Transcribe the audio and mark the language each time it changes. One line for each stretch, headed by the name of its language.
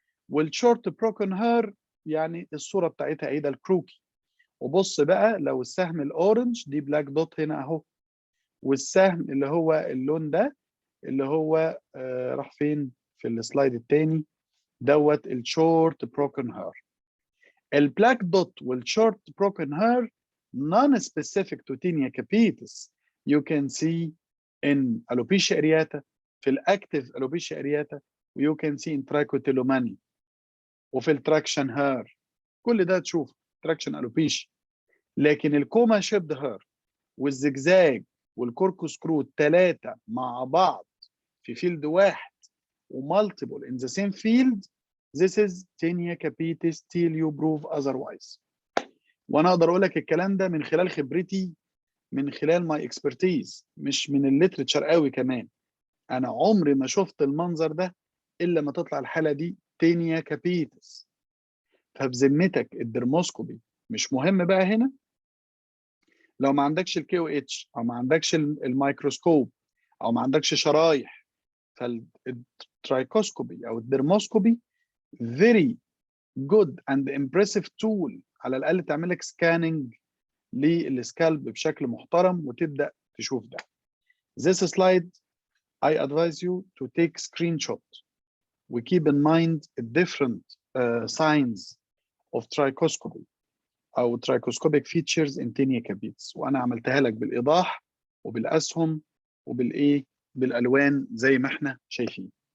Arabic: والشورت بروكن هير يعني الصوره بتاعتها ايه؟ ده الكروكي. وبص بقى لو السهم الاورنج دي بلاك دوت هنا اهو، والسهم اللي هو اللون ده اللي هو راح فين في السلايد الثاني دوت الشورت بروكن هير. البلاك دوت والشورت بروكن هير
English: non specific to tinea capitis you can see in alopecia areata،
Arabic: في الاكتيف
English: alopecia areata، و you can see in trichotillomania،
Arabic: وفي التراكشن هير. كل ده تشوف تراكشن alopecia. لكن الكوما شيبد هير والزجزاج والكوركو سكرو الثلاثه مع بعض في فيلد واحد ومالتيبل
English: in the same field، this is tinea capitis till you prove otherwise.
Arabic: وانا اقدر اقول لك الكلام ده من خلال خبرتي، من خلال ماي اكسبرتيز، مش من الليترشر قوي كمان. انا عمري ما شفت المنظر ده الا ما تطلع الحاله دي تينيا كابيتس. فبذمتك الدرموسكوبي مش مهم بقى هنا لو ما عندكش الكي او اتش، او ما عندكش الميكروسكوب، او ما عندكش شرايح. فالترايكوسكوبي او الدرموسكوبي
English: very good and impressive tool،
Arabic: على الاقل تعمل لك سكاننج للسكالب بشكل محترم وتبدا تشوف ده.
English: This slide I advise you to take screenshot و keep in mind different signs of trichoscopy او trichoscopic features in tinea capitis،
Arabic: وانا عملتها لك بالايضاح وبالاسهم وبالايه بالالوان زي ما احنا شايفين.